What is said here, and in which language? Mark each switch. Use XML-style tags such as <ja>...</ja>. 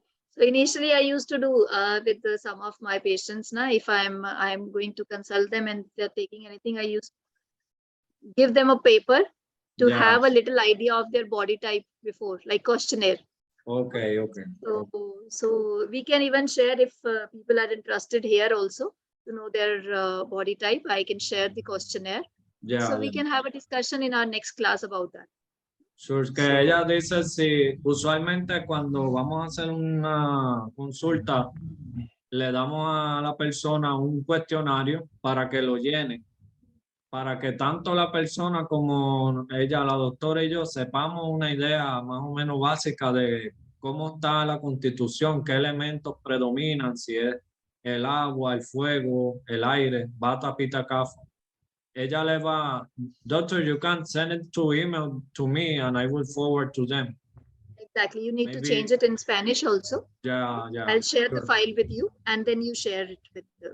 <en>So initially I used to do with some of my patients now, if I'm going to consult them and they're taking anything, I used to give them a paper to have a little idea of their body type before, like questionnaire. Okay. So we can even share if people are interested here also to know their body type. I can share the questionnaire. So we can have a discussion in our next class about that.</en> <es>Sure, que ella dice si usualmente cuando vamos a hacer una consulta le damos a la persona un cuestionario para que lo llene, para que tanto la persona como ella, la doctora y yo sepamos una idea más o menos básica de cómo está la constitución, qué elementos predominan, si es el agua, el fuego, el aire, bata, pita, kafa. Ella le va,</es> <en>doctor, you can send it to email to me and I will forward to them. Exactly. You need to change it in Spanish also. Yeah. I'll share the file with you and then you share it with the</en>